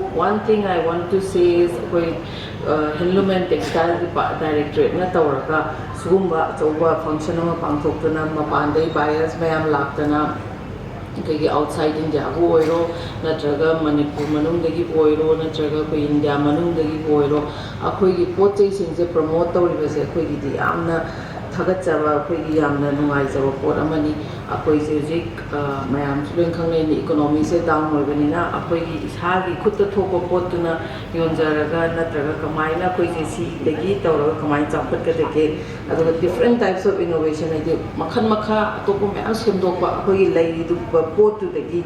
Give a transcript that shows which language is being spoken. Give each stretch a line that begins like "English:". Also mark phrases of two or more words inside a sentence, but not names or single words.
English: one thing I want to say is
Manipuri: ako'y
English: handloom and textile directorate
Manipuri: na tawraga sugumba choba function ama pangthokna mapandai buyers mayam laktana kegi
English: outside India
Manipuri: go oiro natraga Manipur manungdagi oiro natraga ko India manungdagi oiro akhoi gi pochai singse promote tawribase akhoi gi yamna thagatjaba akhoi gi yamna nungai jaba pot amani ꯑꯩꯈꯣꯏꯁꯦ ꯍꯧꯖꯤꯛ ꯃꯌꯥꯝꯁꯨ ꯂꯣꯏꯅ ꯈꯪꯅꯩ ꯏꯀꯣꯅꯣꯃꯤꯁꯦ ꯗꯥꯎꯟ ꯑꯣꯏꯕꯅꯤꯅ ꯑꯩꯈꯣꯏꯒꯤ ꯏꯁꯥꯒꯤ ꯈꯨꯠꯇ ꯊꯣꯛꯄ ꯄꯣꯠꯇꯨꯅ ꯌꯣꯟꯖꯔꯒ ꯅꯠꯇ꯭ꯔꯒ ꯀꯃꯥꯏꯅ ꯑꯩꯈꯣꯏꯁꯦ ꯁꯤꯗꯒꯤ ꯇꯧꯔꯒ ꯀꯃꯥꯏꯅ ꯆꯥꯎꯈꯠꯀꯗꯒꯦ ꯑꯗꯨꯒ
English: different types of innovation
Manipuri: ꯍꯥꯏꯗꯤ ꯃꯈꯜ ꯃꯈꯥ ꯑꯇꯣꯞꯄ ꯃꯌꯥꯝ ꯁꯦꯝꯗꯣꯛꯄ ꯑꯩꯈꯣꯏꯒꯤ ꯂꯩꯔꯤꯕ ꯄꯣꯠꯇꯨꯗꯒꯤ